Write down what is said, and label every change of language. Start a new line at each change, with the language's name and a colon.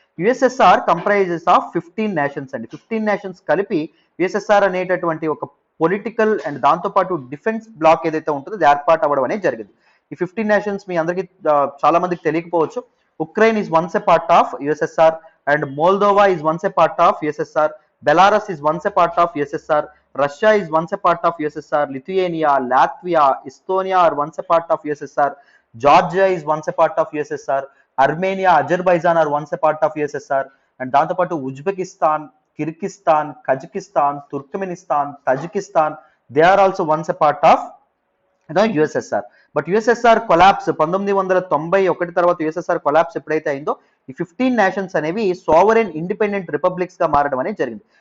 English: USSR comprises of 15 nations
Telugu: అండి. 15 nations కలిపి USSR అనేటటువంటి ఒక పొలిటికల్ అండ్ దాంతో పాటు డిఫెన్స్ బ్లాక్ ఏదైతే ఉంటుందో అది ఏర్పాటు అవ్వడం అనేది జరిగింది. ఈ 15 నేషన్స్ మీ అందరికి చాలా మందికి తెలియకపోవచ్చు.
English: Ukraine is once a part of USSR and Moldova is once a part of USSR. Belarus is once a part of USSR. Russia is once a part of USSR. Lithuania, Latvia, Estonia are once a part of USSR. Georgia is once a part of USSR. Armenia, Azerbaijan are once a part of USSR. And
Telugu: దాంతో పాటు
English: Uzbekistan, Kyrgyzstan, Kazakhstan, Turkmenistan, Tajikistan, they are also once a part of USSR.
Telugu: But USSR collapse 1991 తర్వాత USSR collapse ఎప్పుడైతే అయిందో ఈ 15 nations అనేవి sovereign independent republics గా మారడం అనేది జరిగింది.